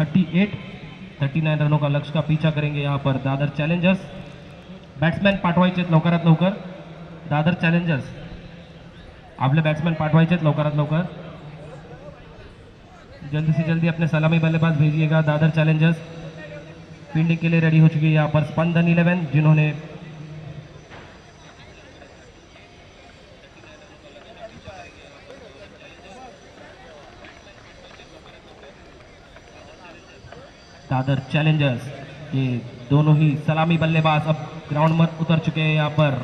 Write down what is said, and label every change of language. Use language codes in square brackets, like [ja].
[hi] 39 रनों का लक्ष्य का पीछा करेंगे यहाँ पर दादर चैलेंजर्स. [mr] बॅट्समॅन पाठवायचे लवकरात लवकर. दादर चॅलेंजर्स आपले बॅट्समॅन पाठवायचे लवकरात लवकर. [hi] जल्दी से जल्दी अपने सलामी बल्लेबाज भेजिएगा. दादर चैलेंजर्स फील्डिंग के लिए रेडी हो चुकी है यहाँ पर स्पंदन 11 जिन्होंने दादर चैलेंजर्स ये दोनों ही सलामी बल्लेबाज अब ग्राउंड में उतर चुके हैं यहाँ पर.